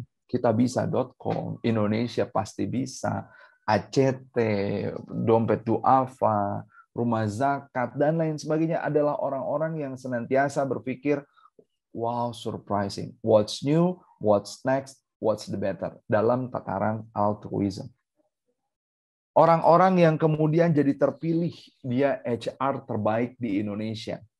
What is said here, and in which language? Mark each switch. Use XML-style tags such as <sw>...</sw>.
<id>Kitabisa.com, Indonesia pasti bisa, ACT, Dompet Duafa, Rumah Zakat, dan lain sebagainya adalah orang-orang yang senantiasa berpikir,</id> <en>wow, surprising. What's new, what's next, what's the better.</en> <id>Dalam tataran altruism. Orang-orang yang kemudian jadi terpilih, dia HR terbaik di Indonesia.</id>